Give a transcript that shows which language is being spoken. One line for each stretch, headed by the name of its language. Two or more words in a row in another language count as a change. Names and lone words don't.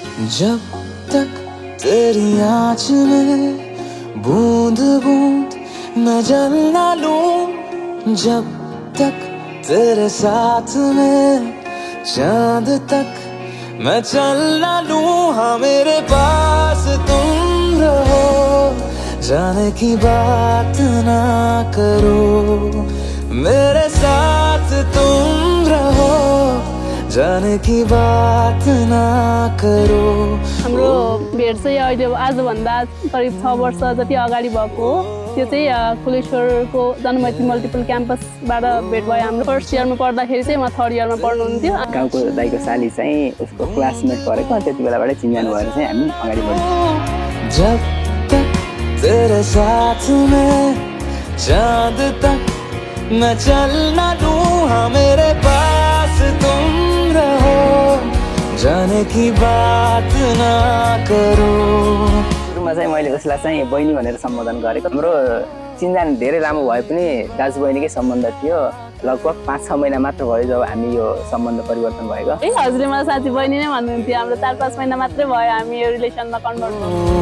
Hindi: जब तक तेरी आँच में बूंद बूंद मैं जल ना लूं, जब तक तेरे साथ में चांद तक मैं चल ना लूं। हाँ मेरे पास तुम रहो, जाने की बात ना करो, मेरे साथ तुम रहो, जाने की बात ना करो।
Nepali: हाम्रो भेट चाहिँ अहिले आजभन्दा करिब 6 वर्ष जति अगाडि भएको हो। त्यो चाहिँ कुलेश्वरको जनमैत्री मल्टिपल क्याम्पसबाट भेट भयो। हाम्रो फर्स्ट इयरमा पढ्दाखेरि चाहिँ म थर्ड इयरमा पढ्नुहुन्थ्यो। गाउँको दाइको साली चाहिँ उसको क्लासमेट परेको, त्यति बेलाबाटै चिन्जान भएर चाहिँ हामी अगाडि बढ्यौँ।
Hindi: जब तक तेरे साथ में चांद तक मैं चल ना लूं, हाँ मेरे पास तुम रहो, जाने की बात ना करो।
Nepali: सुरुमा चाहिँ मैले उसलाई चाहिँ बहिनी भनेर सम्बोधन गरेको। हाम्रो चिन्जान धेरै लामो भए पनि दाजु बहिनीकै सम्बन्ध थियो। लगभग 5-6 महिना मात्र भयो जब हामी यो सम्बन्ध परिवर्तन भएको। हजुरले मलाई साथी बहिनी नै भन्नुहुन्थ्यो। हाम्रो 4-5 महिना मात्रै भयो हामी यो रिलेसनमा कन्भर्ट गर्नु।